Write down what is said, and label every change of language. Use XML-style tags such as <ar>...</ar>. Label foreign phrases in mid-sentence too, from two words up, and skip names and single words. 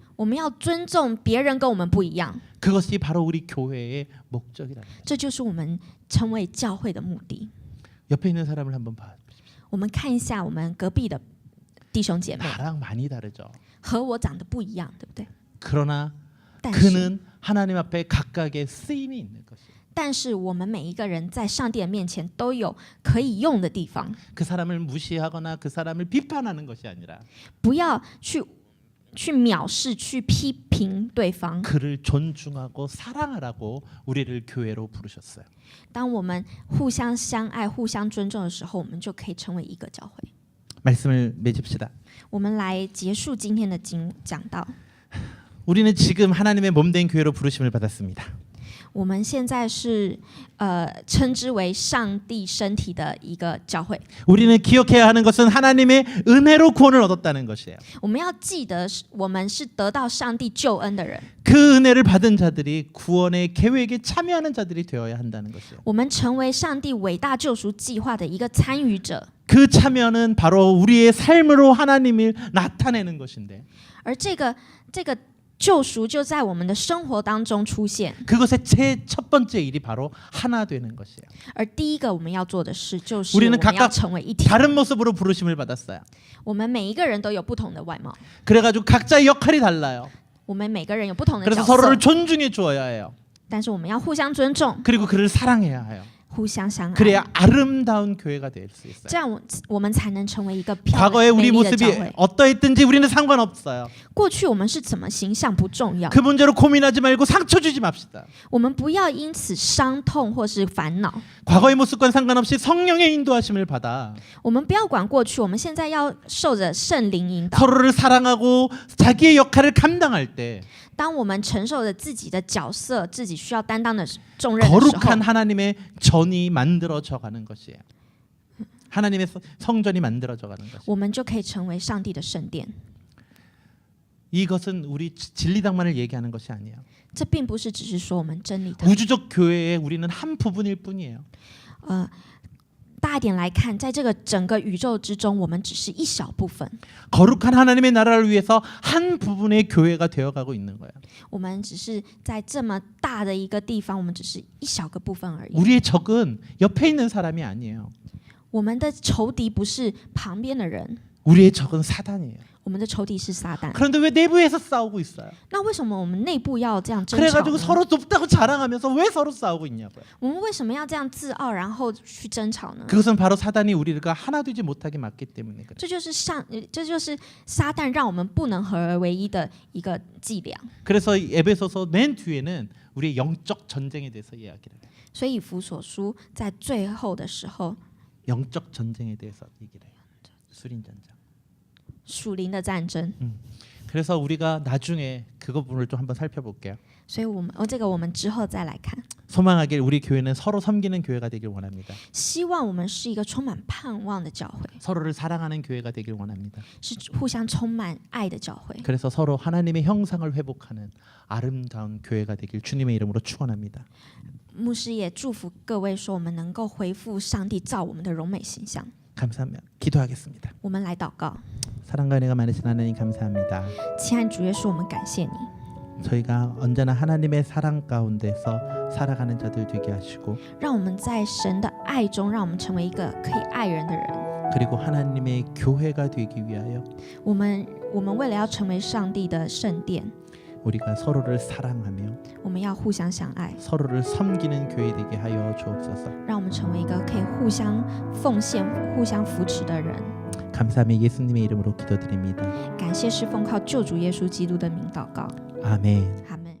<zh>我们要尊重别人跟我们不一样，</zh> <ko>그것이 바로 우리 교회의 목적이라는 거예요.</ko> <zh>这就是我们成为教会的目的。</zh> <ko>옆에 있는 사람을 한번 봐.</ko> <zh>我们看一下我们隔壁的弟兄姐妹，</zh> <ko>나랑 많이 다르죠.</ko> <zh>和我长得不一样，对不对？</zh> <ko>그러나</ko> <zh>但是，</zh> <ko>그는 하나님 앞에 각각의 쓰임이 있는 것이에요.</ko> <zh>但是我们每一个人在上帝的面前都有可以用的地方，</zh> <ko>그 사람을 무시하거나 그 사람을 비판하는 것이 아니라</ko> <zh>不要去藐视、去批评对方。</zh> <ko>그를 존중하고 사랑하라고 우리를 교회로 부르셨어요.</ko> <zh>当我们互相相爱、互相尊重的时候，我们就可以成为一个教会。</zh> <ko>말씀을 맺읍시다.</ko> <zh>我们来结束今天的讲道。</zh> <ko>우리는 지금 하나님의 몸된 교회로 부르심을 받았습니다.</ko> <zh>我们现在是称之为上帝身体的一个教会。</zh> <ko>우리는 기억해야 하는 것은 하나님의 은혜로 구원을 얻었다는 것이에요.</ko> <zh>我们要记得，我们是得到上帝救恩的人。</zh> <ko>그 은혜를 받은 자들이 구원의 계획에 참여하는 자들이 되어야 한다는 것이에요.</ko> <zh>我们成为上帝伟大救赎计划的一个参与者。</zh> <ko>그 참여는 바로 우리의 삶으로 하나님을 나타내는 것인데</ko> <zh>而这个救赎就在我们的生活当中出现。</zh> <ko>그것의 첫 번째 일이 바로 하나 되는 것이에요.</ko> <zh>而第一个我们要做的事就是我</zh> <ko>우리는</ko> <zh>们要</zh> <ko>각각</ko> <zh>成为一体。</zh> <ko>다른 모습으로 부르심을 받았어요.</ko> <zh>我们每一个人都有不同的外貌，</zh> <ko>그래가지고 각자의 역할이 달라요.</ko> <zh>我们每个人有不同的</zh> <ko>그래서</ko> <zh>角色，</zh> <ko>서로를 존중해 주어야 해요.</ko> <zh>但是我们要互相尊重，</zh> <ko>그리고 그를 사랑해야 해요.</ko> <zh>互相相爱，</zh> <ko>그래야 아름다운 교회가 될 수 있어요.</ko> <zh>这样我们才能成为一个漂</zh> <ko>과거에</ko> <zh>亮美</zh> <ko>우리</ko> <zh>丽的教</zh> <ko>모습이</ko> <zh>会。</zh> <ko>어떠했든지 우리는 상관없어요.</ko> <zh>过去我们是怎么形象不重要，</zh> <ko>그 문제로 고민하지 말고 상처 주지 맙시다.</ko> <zh>我们不要因此伤痛或是烦恼。</zh> <ko>과거의 모습과는 상관없이 성령의 인도하심을 받아</ko> <zh>我们不要管过去，我们现在要受着圣灵引导。</zh> <ko>서로를 사랑하고 자기의 역할을 감당할 때</ko> <zh>当我们承受着自己的角色、自己需要担当的重任的时候，</zh> <ko>거룩한 하나님의 전이 만들어져 가는 것이에요. 하나님의 성전이 만들어져 가는 것이에요.</ko> <zh>我们就可以成为上帝的圣殿。</zh> <ko>이것은 우리 진리당만을 얘기하는 것이 아니에요.</ko> <zh>这并不是只是说我们真理的，</zh> <ko>우주적 교회에 우리는 한 부분일 뿐이에요.</ko> <zh>大一点来看，在这个整个宇宙之中，我们只是一小部分，</zh> <ko>거룩한 하나님의 나라를 위해서 한 부분의 교회가 되어가고 있는 거예요.</ko> <zh>我们只是在这么大的一个地方，我们只是一小个部分而已。</zh> <ko>우리의 적은 옆에 있는 사람이 아니에요.</ko> <zh>我们的仇敌不是旁边的人，</zh> <ko>우리의 적은 사단이에요.</ko> <zh>我们的仇敌是撒旦。</zh> <ko>그런데 왜 내부에서 싸우고 있어요?</ko> <zh>那为什么我们内部要这样争吵</zh> <ko>그래가지고</ko> <zh>呢？</zh> <ko>서로 높다고 자랑하면서 왜 서로 싸우고 있냐고요.</ko> <zh>我们为什么要这样自傲，然后去争吵呢？</zh> <ko>그것은 바로 사단이 우리가 하나 되지 못하게 막기 때문에 그래요.</ko> <zh>这就是撒旦让我们不能合而为一的一个伎俩。</zh> <ko>그래서 에베소서 맨 뒤에는 우리의 영적 전쟁에 대해서 이야기를 해요.</ko> <zh>所以以弗所书在最后的时候，</zh> <ko>영적 전쟁에 대해서 얘기를 해요. 수린 전쟁.</ko> <zh>属灵的战争。</zh> <ko>그래서 우리가 나중에 그 부분을 좀 한번 살펴볼게요.</ko> <zh>所以这个我们之后再来看。</zh> <ko>소망하길 우리 교회는 서로 섬기는 교회가 되길 원합니다.</ko> <zh>希望我们是一个充满盼望的教会，</zh> <ko>서로를 사랑하는 교회가 되길 원합니다.</ko> <zh>是互相充满爱的教会。</zh> <ko>그래서 서로 하나님의 형상을 회복하는 아름다운 교회가 되길 주님의 이름으로 축원합니다.</ko> <zh>牧师也祝福各位说，我们能够恢复上帝造我们的荣美形象。</zh> <ko>감사합니다. 기도하겠습니다.</ko> <zh>我们来祷告，</zh> <ko>사랑과 은혜가 많으신 하나님 감사합니다.</ko> <zh>亲爱的主耶稣，我们感谢你，</zh> <ko>저희가 언제나 하나님의 사랑 가운데서 살아가는 자들 되게 하시고</ko> <zh>让我们在神的爱中，让我们成为一个可以爱人的人。</zh> <ko>그리고 하나님의 교회가 되기 위하여</ko> <zh>我们为了要成为上帝的圣殿，</zh> <ko>우리가 서로를 사랑하며</ko> <zh>我们要互相相爱，</zh> <ko>서로를 섬기는 교회 되게 하여 주옵소서.</ko> <zh>让我们成为一个可以互相奉献、互相扶持的人。</zh> <ko>감사하며 예수님의 이름으로 기도드립니다.</ko> <zh>感谢是奉靠救主耶稣基督的名祷告，</zh> <ko>아멘.</ko> <zh>阿</zh>